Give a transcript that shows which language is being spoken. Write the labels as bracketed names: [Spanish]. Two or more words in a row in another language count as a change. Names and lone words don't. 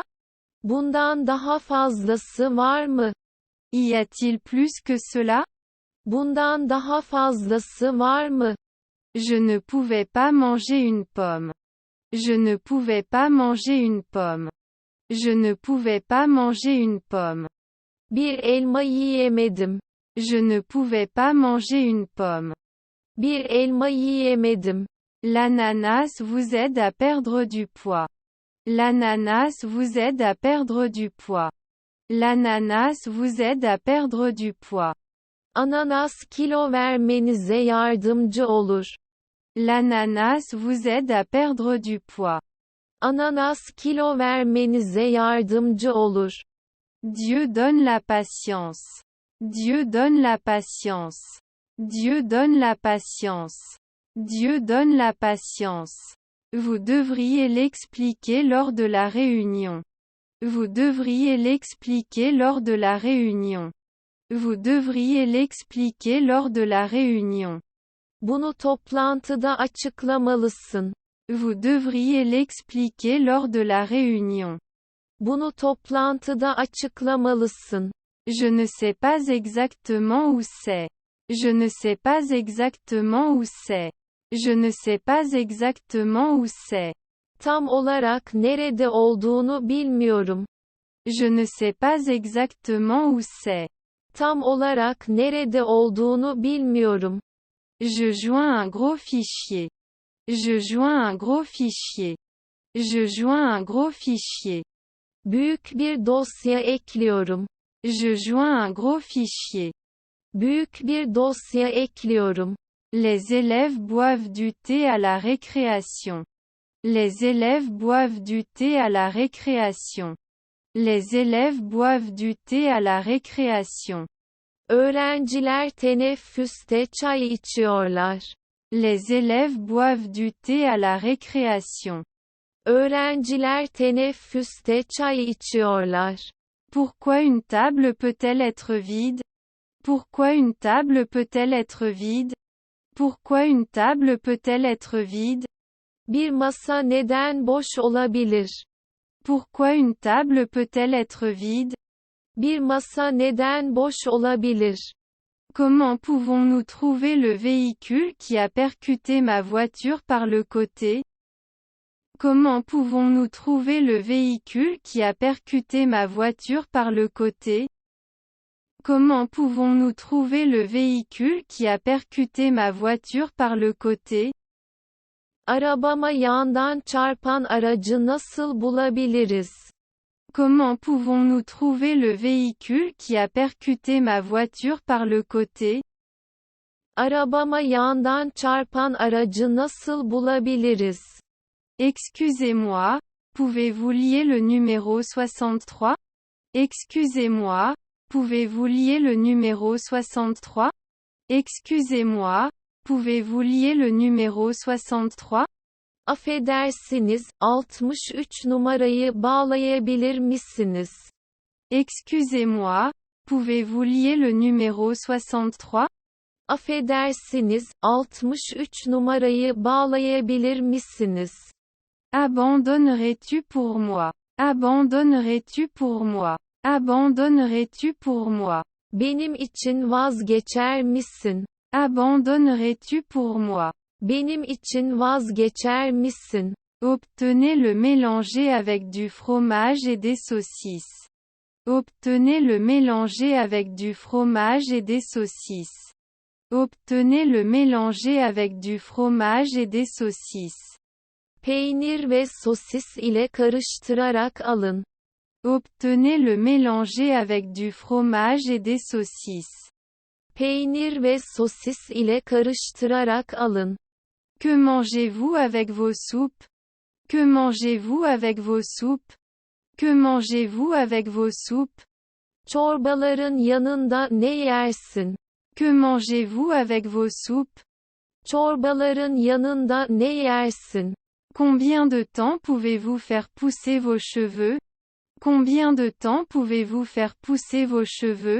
[Turkish] Bundan daha fazlası var mı? [French] Y a-t-il plus que cela? [Turkish] Bundan daha fazlası var mı? [French] Je ne pouvais pas manger une pomme. Je ne pouvais pas manger une pomme. Je ne pouvais pas manger une pomme. [Turkish] Bir elma yiyemedim. [French] Je ne pouvais pas manger une pomme. [Turkish] Bir elma yiyemedim. [French] L'ananas vous aide à perdre du poids. L'ananas vous aide à perdre du poids. L'ananas vous aide à perdre du poids. [Turkish] Ananas kilo vermenize yardımcı olur. [French] L'ananas vous aide à perdre du poids. [Turkish] Ananas kilo vermenize yardımcı olur. [French] Dieu donne la patience. Dieu donne la patience. Dieu donne la patience. Dieu donne la patience. Vous devriez l'expliquer lors de la réunion. Vous devriez l'expliquer lors de la réunion. Vous devriez l'expliquer lors de la réunion. [Turkish] Bunu toplantıda açıklamalısın. [French] Vous devriez l'expliquer lors de la réunion. [Turkish] Bunu toplantıda açıklamalısın. [French] Je ne sais pas exactement où c'est. Je ne sais pas exactement où c'est. Je ne sais pas exactement où c'est. [Turkish] Tam olarak nerede olduğunu bilmiyorum. [French] Je ne sais pas exactement où c'est. [Turkish] Tam olarak nerede olduğunu bilmiyorum. [French] Je joins un gros fichier. Je joins un gros fichier. Je joins un gros fichier. [Turkish] Büyük bir dosya ekliyorum. [French] Je joins un gros fichier. [Turkish] Büyük bir dosya ekliyorum. [French] Les élèves boivent du thé à la récréation. Les élèves boivent du thé à la récréation. Les élèves boivent du thé à la récréation. [Turkish] Öğrenciler teneffüste çay içiyorlar. [French] Les élèves boivent du thé à la récréation. [Turkish] Öğrenciler teneffüste çay içiyorlar. [French] Pourquoi une table peut-elle être vide? Pourquoi une table peut-elle être vide? Pourquoi une table peut-elle être vide? [Turkish] Bir masa neden boş olabilir? [French] Pourquoi une table peut-elle être vide? [Turkish] Bir masa neden boş olabilir? [French] Comment pouvons-nous trouver le véhicule qui a percuté ma voiture par le côté? Comment pouvons-nous trouver le véhicule qui a percuté ma voiture par le côté? Comment pouvons-nous trouver le véhicule qui a percuté ma voiture par le côté? [Turkish] Arabama yandan çarpan aracı nasıl bulabiliriz? [French] Comment pouvons-nous trouver le véhicule qui a percuté ma voiture par le côté? [Turkish] Arabama yandan çarpan aracı nasıl bulabiliriz? [French] Excusez-moi, pouvez-vous lier le numéro 63? Excusez-moi, pouvez-vous lier le numéro 63? Excusez-moi, pouvez-vous lier le numéro 63? [Turkish] Affedersiniz, 63 numarayı bağlayabilir misiniz? [French] Excusez-moi, pouvez-vous lier le numéro 63? [Turkish] Affedersiniz, 63 numarayı bağlayabilir misiniz? [French] Abandonnerais-tu pour moi? Abandonnerais-tu pour moi? Abandonnerais-tu pour moi? [Turkish] Benim için vazgeçer misin? [French] Abandonnerais-tu pour moi? [Turkish] Benim için vazgeçer misin? [French] Obtenez le mélanger avec du fromage et des saucisses. Obtenez le mélanger avec du fromage et des saucisses. Obtenez le mélanger avec du fromage et des saucisses. [Turkish] Peynir ve sosis ile karıştırarak alın. [French] Obtenez le mélanger avec du fromage et des saucisses. [Turkish] Peynir ve sosis ile karıştırarak alın. [French] Que mangez-vous avec vos soupes? Que mangez-vous avec vos soupes? Que mangez-vous avec vos soupes? [Turkish] Çorbaların yanında ne yersin? [French] Que mangez-vous avec vos soupes? [Turkish] Çorbaların yanında ne yersin? [French] Combien de temps pouvez-vous faire pousser vos cheveux? Combien de temps pouvez-vous faire pousser vos cheveux?